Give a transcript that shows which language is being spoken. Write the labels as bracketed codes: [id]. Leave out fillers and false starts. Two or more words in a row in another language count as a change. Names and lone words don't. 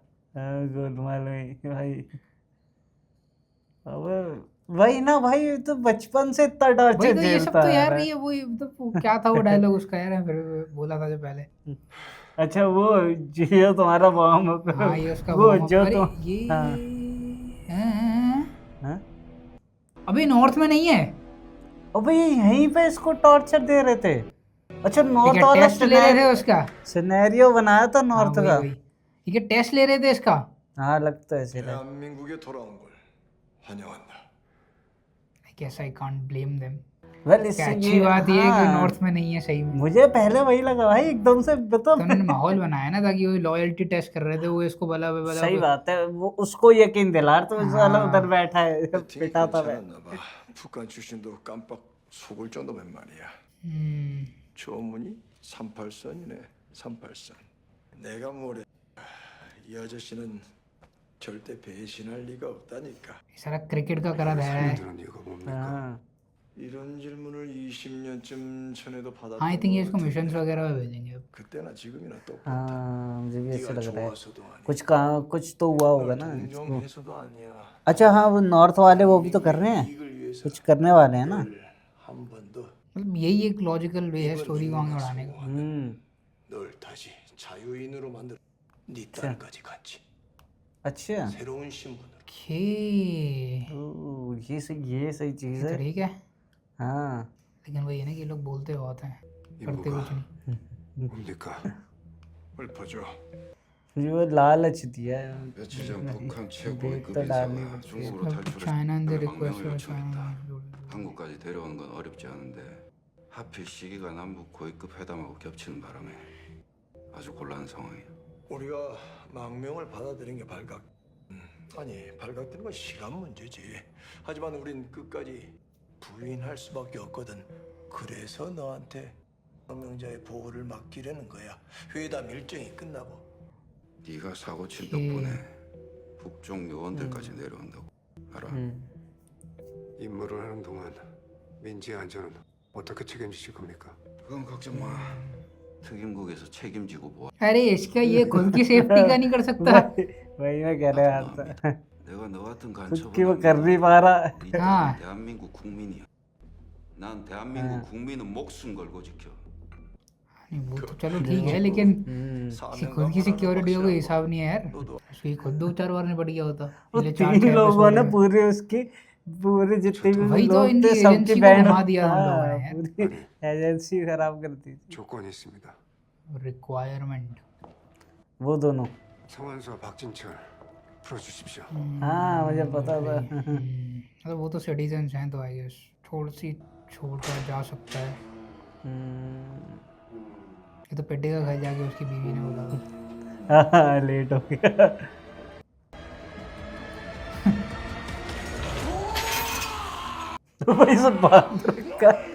[hi] गोलमाल में भाई। अब वही ना भाई, ये तो बचपन से इतना वही टॉर्चर तो, ये सब झेलता तो है यार ये वो मतलब वो क्या था वो डायलॉग उसका यार, फिर बोला था जो पहले। अच्छा, वो जो तुम्हारा बॉम्ब, हाँ, ये उसका वो [en] warm up। [hi] जो अरे तुम, ये हाँ, हैं? हाँ? अभी नॉर्थ में नहीं है। अबे यहीं पे इसको टॉर्चर दे रहे थे। अच्छा, नॉर्थ वाला टेस्ट ले रहे थे उसका। सिनेरियो बनाया था हाँ, नॉर्थ वही का। वही, ठीक है, टेस्ट ले रहे थे इसका। हाँ, लगता है ऐसे। [ko] 대한민국에 돌아온 걸 환영한다. [en] I guess I can't blame them। [hi] वेल क्या इससे अच्छी बात ये है कि हाँ, नॉर्थ में नहीं है सही में। मुझे पहले वही लगा भाई एकदम से तो मतलब उन्होंने माहौल बनाया ना ताकि वो लॉयल्टी टेस्ट कर रहे थे, वो इसको बला बला सही बात है, वो उसको यकीन दिला रहा, तो साला उधर हाँ। बैठा है [ko] 배팅이 [hi] पिटाता है। [ko] 괜찮았나 봐. 북한 출신도 깜빡 속을 정도면 말이야. [hi] हम्म, [ko] 조문이 38선이네. 38선. 내가 뭐래. 이 아저씨는 절대 배신할 리가 없다니까. [hi] सारा क्रिकेट का करा धरा है। [ko] 그런 이유가 뭡니까? [hi] हाँ [ko] 이런 질문을 20년쯤 전에도 받았던 [hi] हाँ, [en] I think [hi] ये [ko] 것 [hi] इसको [ko] 같은데 [hi] मिशन वगैरह में भेजेंगे अब। [ko] 그때나 지금이나 똑같아. [hi] हाँ मुझे भी ऐसा [ko] 네가 [hi] लग रहा है, [ko] 좋아서도 아니야. [hi] कुछ काम कुछ तो हुआ होगा [ko] 널 [hi] ना इसको। [ko] 동정해서도 아니야. [hi] अच्छा हाँ, वो नॉर्थ वाले वो भी तो कर रहे हैं, [ko] 이익을 위해서 [hi] कुछ करने वाले हैं ना। [ko] 한 번도 [hi] मतलब यही एक [en] logical way [hi] है स्टोरी को आगे बढ़ाने का। [ko] 널 다시 자유인으로 만들. 네 딸까지 같이 [hi] अच्छा [ko] 새로운 신분으로. [hi] ओके, ओ, ये सही चीज तो है। ठीक है। हाँ लेकिन वही है ना कि ये लोग बोलते बहुत हैं, करते कुछ नहीं। [ko] 뭡니까? 읊어줘. [hi] मुझे वो लालच दिया है। [ko] 며칠 전 북한 최고의 [hi] देख तो [ko] 급인사가 [hi] डालनी पड़ती है। [ko] 중국으로 탈출해 [en] China and the [ko] 망명을 [en] रिक्वेस्ट [ko] 요청했다. 한국까지 데려오는 건 어렵지 않은데 하필 시기가 남북 고위급 회담하고 겹치는 바람에 아주 곤란한 상황이야. 우리가 망명을 받아들인 게 발각. 아니 발각되는 건 시간 문제지. 하지만 우린 끝까지 부인할 수밖에 없거든. 그래서 너한테 망명자의 보호를 맡기려는 거야. 회담 일정이 끝나고. 네가 사고 친 덕분에 북쪽 요원들까지 내려온다고 알아? 임무를 하는 동안 민지의 안전은 어떻게 책임지실 겁니까? 그건 걱정 마. 특임국에서 책임지고 뭐. [hi] अरे इसका ये खुद की सेफ्टी का नहीं कर सकता। वही मैं कह रहा था, [ko] 내가 너 같은 [hi] खुद की वो [ko] 간첩은 [hi] कर नहीं पा रहा। [ko] 네 아. 딸은 대한민국 국민이야. 난 대한민국 국민은 목숨 걸고 지켜. [hi] नहीं वो तो चलो ठीक है, लेकिन इसकी खुद की सिक्योरिटी का कोई [ko] 확실하고. [hi] हिसाब नहीं है यार। [ko] 너도 [hi] उसकी खुद दो चार बार निपट गया होता। वो पिछले तीन 4-6 लोगों एपिसोड ने में। पूरे उसकी पूरे जितने भी वही तो लोग इनकी थे सबकी एजेंसी को बैंड घुमा दिया उन लोगों ने यार। पूरी एजेंसी खराब कर दी थी। [ko] 조건이 있습니다. [hi] रिक्वायरमेंट। वो दोनों, [ko] 성환수와 박진철 풀어주십시오. [hi] हाँ मुझे पता था। मतलब वो तो सिटीजन्स हैं तो [en] I guess [hi] छोड़ कर जा सकता है। ये तो पेटे का घर जाके उसकी बीवी ने बोला था। हाँ लेट हो गया। तो भाई सब बात रखा।